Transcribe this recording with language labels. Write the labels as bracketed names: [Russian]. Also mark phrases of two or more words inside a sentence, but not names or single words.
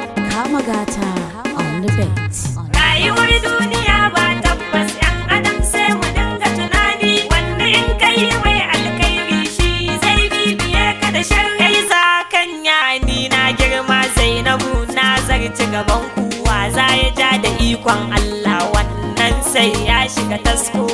[English] Kama Gata on the beat. [Hausa] Rayuwar duniya ba tabbas, 'yan adam sai mu dinga tunani. Wanda in ka yi mai alkhairi shi zai bibiye ka da sharri. Kai za kan ya ni na girma Zainabu na zarci gaban ku. Wa za ya ja da ikon Allah wannan sai ya shiga tasko.